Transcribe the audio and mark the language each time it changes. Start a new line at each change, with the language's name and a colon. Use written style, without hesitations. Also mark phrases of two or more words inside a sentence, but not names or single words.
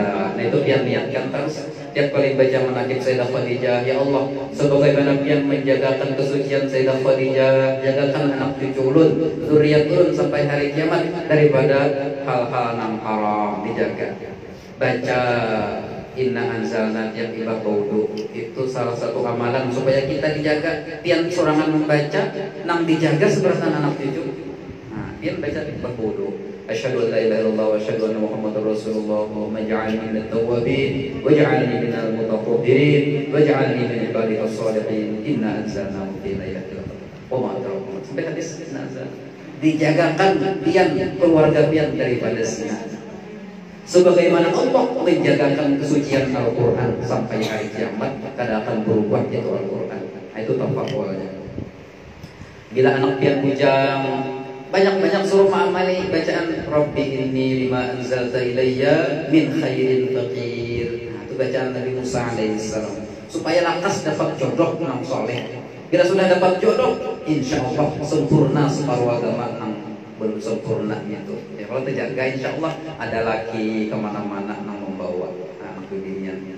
Banjar: Nah itu pian niatkan terus tiap kali baca manaqib Sayyidah Khadijah,
Arabic: يا الله,
Banjar: sebagaimana pian menjagakan kesucian Sayyidah Khadijah, jagakan anak cucu ulun, zuriat ulun sampai hari kiamat daripada hal-hal yang haram, dijaga. Baca
Arabic: إنا أنزلنا
Banjar: yang ibah baudu, itu salah satu amalan supaya kita dijaga. Pian sorangan membaca nang dijaga seberatan anak cucu. Nah, pian baca ibah baudu.
Arabic: أشهد أن لا إله إلا الله وأشهد أن محمدا رسول الله واجعلني من التوابين واجعلني من المتطهرين واجعلني من عبادك الصالحين. إنا أنزلنا في ليلة القدر.
Banjar: Oh, ma'adrakum. Sampai hadis nazar. Dijagakan pian keluarga pian daripada zina. Sebagaimana Allah menjagakan kesucian Al-Quran sampai hari kiamat, kada akan berubah itu Al-Quran. Nah, itu tampak awalnya. Bila anak pian bujang, banyak-banyak suruh ma'amali bacaan
Arabic: رب إني لما أنزلت إلي من خير فقير.
Banjar: Nah, itu bacaan Nabi Musa alaihissalam supaya lakas dapat jodoh nang soleh. Bila sudah dapat jodoh,
Arabic: إن شاء الله
Banjar: sempurna separuh agama nang belum sempurna itu. Ya kalau terjaga
Arabic: إن شاء الله
Banjar: ada laki kemana-mana yang membawa anak dunia.